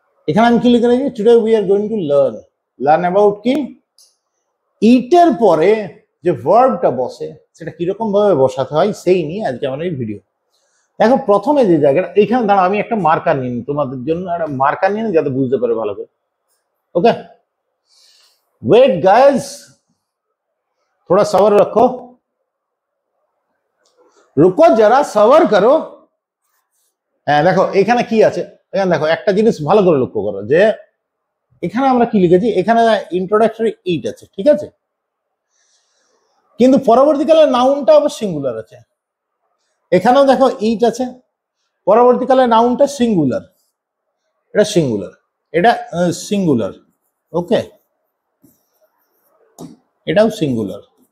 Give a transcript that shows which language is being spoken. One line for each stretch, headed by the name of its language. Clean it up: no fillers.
Bangla: এখানে আমি কি লিখে দিয়েছি,
English: today we are going to learn about কি,
Bangla: ইটের পরে যে ভার্বটা বসে সেটা কিরকম ভাবে বসাতে হয় সেই নিয়ে আজকে আমার এই ভিডিও। দেখো প্রথমে যে জায়গাটা, এখানে দাঁড়াও আমি একটা মার্কার নিই, তোমাদের জন্য একটা মার্কার নিয়ে যাতে বুঝতে পারে ভালো করে।
English: okay wait guys,
Hindi: थोड़ा सबर रखो, रुको जरा सबर करो।
Bangla: হ্যাঁ দেখো এখানে কি আছে, এখানে দেখো একটা জিনিস ভালো করে লক্ষ্য করো যে এখানে আমরা কি লিখেছি, এখানে ইন্ট্রোডাক্টরি ইট আছে, ঠিক আছে, কিন্তু পরবর্তীকালে নাউনটা আবার সিঙ্গুলার আছে। এখানেও দেখো ইট আছে, পরবর্তীকালে নাউনটা সিঙ্গুলার, এটা সিঙ্গুলার, এটা সিঙ্গুলার, ওকে, এটাও সিঙ্গুলার।